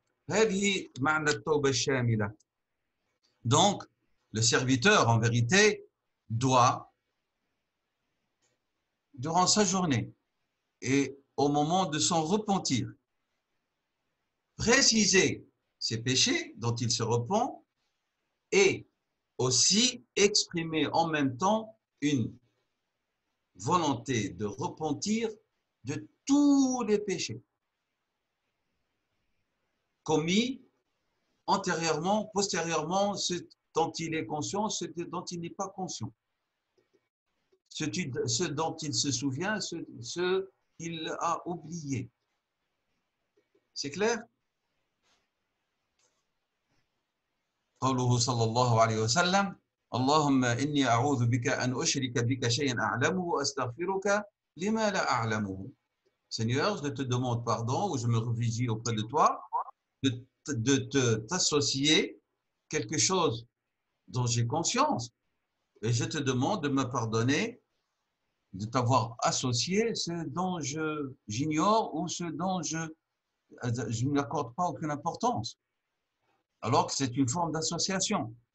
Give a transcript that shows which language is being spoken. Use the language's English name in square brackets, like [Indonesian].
[Arabic] هذه معنى التوبة الشاملة. [French] Donc, le serviteur, en vérité, doit, durant sa journée et au moment de son repentir, préciser ses péchés dont il se repent et aussi exprimer en même temps une volonté de repentir de tous les péchés commis antérieurement, postérieurement, ce dont il est conscient, ce dont il n'est pas conscient, ce dont il se souvient, ce qu'il a oublié. C'est clair? [Arabic] قوله صلى الله عليه وسلم اللهم إني أعوذ بك أن أشرك بك شيئا أعلمه وأستغفرك لما لا أعلمه. [French] Seigneur, je te demande pardon ou je me réfugie auprès de toi de t'associer quelque chose dont j'ai conscience et je te demande de me pardonner de t'avoir associé ce dont j'ignore ou ce dont je ne m'accorde pas aucune importance, alors que c'est une forme d'association.